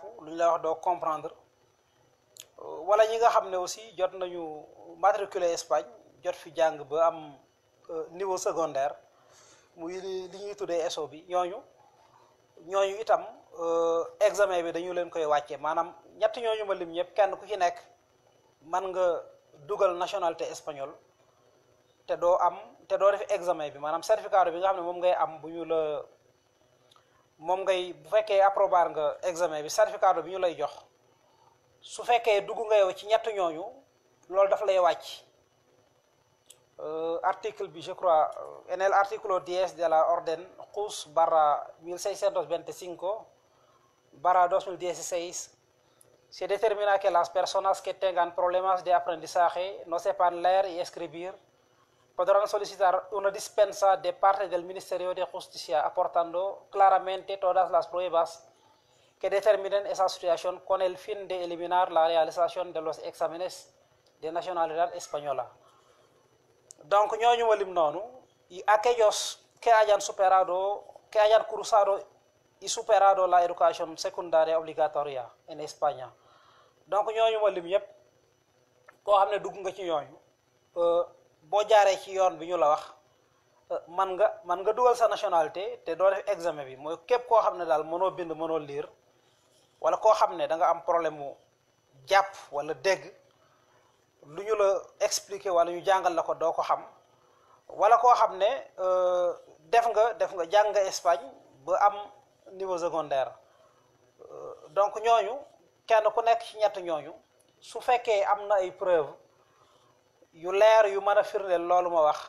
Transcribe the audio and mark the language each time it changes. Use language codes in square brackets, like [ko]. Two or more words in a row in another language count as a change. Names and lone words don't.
[wo] lu ñu lay wax doo comprendre wala ñi nga xam ne aussi jot nañu matriculé Espagne jot fi jàng ba am [fr] niveau secondaire [wo] muy li ñuy tuddee ESO bi ñooñu itam examen bi dañu leen koy wàccee maanaam ñett ñooñu ma lim ñëpp kenn ku ci nekk mën nga dugal [fr] nationalité espagnole [wo] te doo def examen bi maanaam certificat bi nga xam ne moom ngay am bu fekkee approbar nga examen bi certificat bi ñu lay jox su fekkee dugg nga yow ci ñett ñooñu loolu daf lay wàcc article bi [fr] je crois [es] en el artículo 10 de la orden JUS/1625/2016 se determina que las personas que tengan problemas de aprendizaje, no sepan leer y escribir, podrán solicitar una dispensa de parte del Ministerio de Justicia, aportando claramente todas las pruebas que determinen esa situación con el fin de eliminar la realización de los exámenes de nacionalidad española. [wo] Donc ñooñu ma lim noonu [es] y aquellos que hayan cursado y superado la educación secundaria obligatoria en España [wo] donc ñooñu ma lim yépp koo xam ne dugg nga ci ñooñu boo jaaree ci yoon bi ñu la wax man nga dugal sa nationalité te doo def examen bi mooy képp koo xam ne daal mënoo bind mënoo lire wala koo xam ne da nga am problème mu jàpp wala dégg lu ñu la expliquer wala ñu jàngal la ko doo ko xam wala koo xam ne def nga jàng nga Espagne ba am [fr] niveau secondaire [wo] donc ñooñu kenn ku nekk ci ñett ñooñu su fekkee am na ay preuve yu leer yu mën a firndeel loolu ma wax